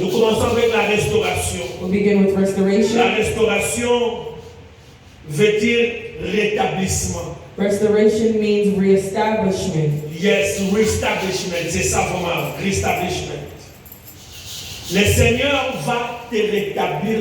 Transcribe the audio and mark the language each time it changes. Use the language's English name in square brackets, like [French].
[French] Nous commençons avec la restauration. [English] We'll begin with [French] La [English] restoration. [French] restauration veut dire rétablissement. [English] Restoration means reestablishment. Yes, reestablishment. [French] C'est ça vraiment, [English] reestablishment. [French] Le Seigneur va te rétablir